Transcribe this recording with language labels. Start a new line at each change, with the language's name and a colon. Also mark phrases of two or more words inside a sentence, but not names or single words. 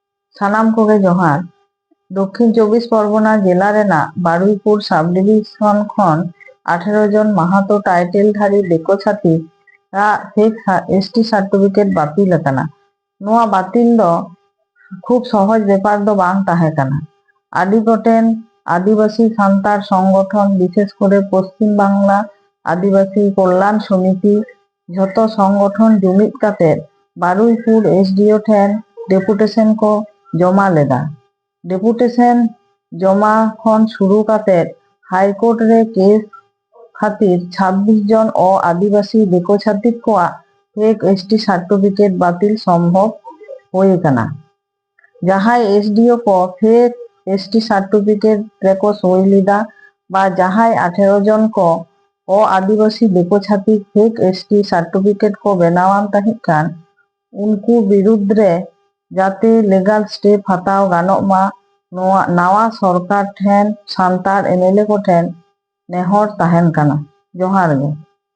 Santali: सानाम कोगे जोहार। दक्षिण 24 परगना जिला रेना बारुईपुर
English: sub division
Santali: खन 18 जन माहातो टाइटेलधारी दिको छाती
English: fake ST certificate
Santali: बातिल अकाना। नोआ बातिल दो खूब सहज बेपार दो बांग ताहे काना। आदि गोटेन आदिवासी सान्तार संगठन विशेष करे पश्चिम बांगला आदिवासी कल्याण समिति झतो संगठन जुमिद काते बारुईपुर एसडीओ ठेन डेपुटेशन को जमा लेदा। डेपुटेशन जमा खन शुरू काते हाईकोर्ट रे केस खातिर 26 जन और आदिवासी दिको छातिक कोआ
English: fake ST certificate
Santali: बातिल संभव होए काना। जहाय एसडीओ को
English: fake ST certificate
Santali: रेको सई लीदा बा जहाय 18 जन को आदिवासी दिको छातिक
English: fake ST certificate
Santali: को बनावान ताहे कान उनको विरुद्ध रे जाते
English: legal step
Santali: हताव गानोक मा नवा सरकार ठेन सान्तार एमएलए को ठेन नेहर ताहेन काना। जोहार गे।